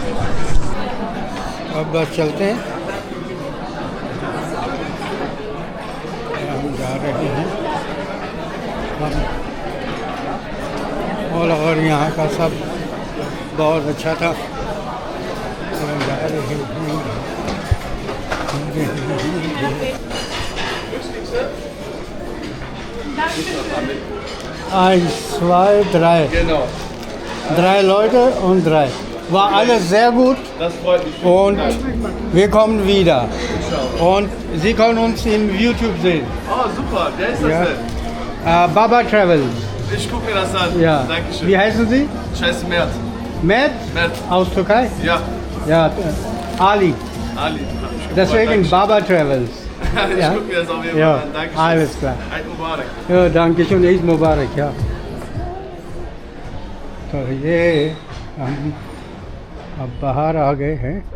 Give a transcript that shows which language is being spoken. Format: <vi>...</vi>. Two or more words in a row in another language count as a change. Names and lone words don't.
<hi>अब बस चलते हैं, हम जा रहे हैं। और यहाँ का सब बहुत अच्छा था। हम जा रहे हैं।</hi> <de>Zwei, drei. Genau, Drei Leute und drei. War alles sehr gut das freut mich. und wir kommen wieder. Und Sie können uns in YouTube sehen. Oh, super, wer ist das Ja. denn? Baba Travel. Ich gucke mir das an. Ja. Dankeschön. Wie heißen Sie? Scheiße, Mert. Mert Mert. aus Türkei? Ja, Ja, Ali. Ali. Ich Deswegen Baba Travels. Ich Ja. gucke mir das auf jeden Ja, Fall an. Dankeschön. alles klar.</de> <ar>عيد مبارك.</ar> <de>Ja, danke schön,</de> <ar>عيد مبارك,</ar> <de>ja।</de> <hi>तो ये हम अब बाहर आ गए हैं।</hi>